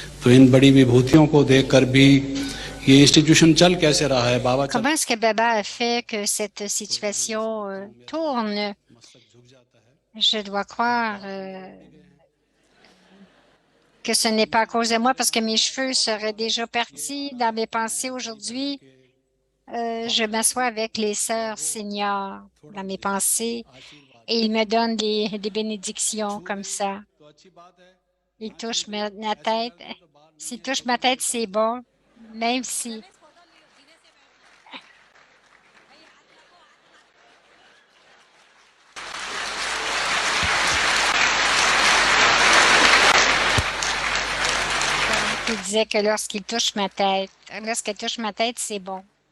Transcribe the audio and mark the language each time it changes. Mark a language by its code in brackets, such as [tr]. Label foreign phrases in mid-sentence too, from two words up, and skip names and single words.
[hi] इन बड़ी विभूतियों को देखकर भी ये इंस्टीट्यूशन चल कैसे रहा है बाबा चल [fr] Comment est-ce que Baba a fait que cette situation tourne? [hi] मस्तक झुक जाता है [fr] Je dois croire que ce n'est pas à cause de moi parce que mes cheveux seraient déjà partis dans mes pensées aujourd'hui. Je m'assois avec les sœurs seniors dans mes pensées [hi] आशीर्वाद [fr] et ils me donnent des bénédictions [hi] छू [fr] comme [hi] ले [fr] ça. [hi] तो अच्छी बात है [fr] Ils [hi] ना छू [fr] touchent [hi] ले [fr] ma [hi] ऐसे [fr] tête. [hi] कर दे तो बात नहीं [fr] S'ils [hi] है [fr] touchent [hi] तो [fr] ma [hi] फिर [fr] tête, [hi] दिक्कत [fr] c'est [hi] है [fr] bon, même si. Donc, il disait que lorsqu'il touche ma tête, lorsqu'elle touche ma tête, c'est bon.